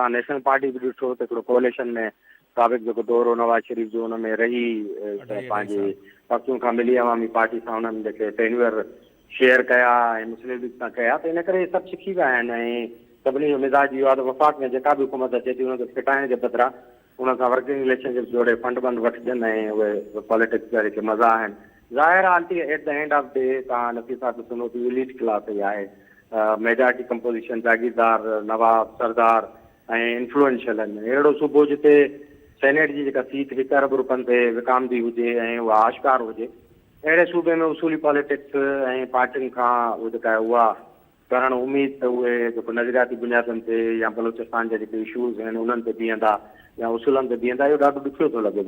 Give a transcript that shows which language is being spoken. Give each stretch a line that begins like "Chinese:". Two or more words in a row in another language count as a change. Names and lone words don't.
Sindhi: तव्हां नेशनल पार्टी बि ॾिठो त हिकिड़ो कोalition में साबिक़ जेको दौरो नवाज़ शरीफ़ जो हुन में रही पंहिंजी पक्षियूं खां मिली अवामी पार्टी सां हुननि जेके टेन्यूअर शेयर कया ऐं मुस्लिम लीग सां कया, त इन करे सभु सिखी विया आहिनि। ऐं सभिनी जो मिज़ाज इहो आहे त वफ़ाक़ में जेका बि हुकूमत अचे थी हुनखे फिटाइण जे बदिरां हुन सां
English: working relationship
Sindhi: जोड़े फंड वंड वठजनि ऐं उहे पॉलिटिक्स जा जेके मज़ा आहिनि। ज़ाहिर आहे
English: at the end of day
Sindhi: तव्हां नफ़ी साहब ॾिसंदो त
English: elite class
Sindhi: ई आहे,
English: majority composition
Sindhi: जागीरदार, नवाब, सरदार ऐं इन्फ्लुएंशियल आहिनि। अहिड़ो सूबो जिते सेनेट जी जेका सीट 1 अरब रुपयनि ते विकामदी हुजे ऐं उहा आश्कार हुजे, अहिड़े सूबे में उसूली पॉलिटिक्स ऐं पार्टियुनि खां जेका आहे उहा करणु उमेद त उहे जेको नज़रियाती बुनियादनि ते या बलोचिस्तान जा जेके इशूज़ आहिनि उन्हनि ते बीहंदा या उसूलनि ते बीहंदा, इहो ॾाढो ॾुखियो थो लॻे पियो।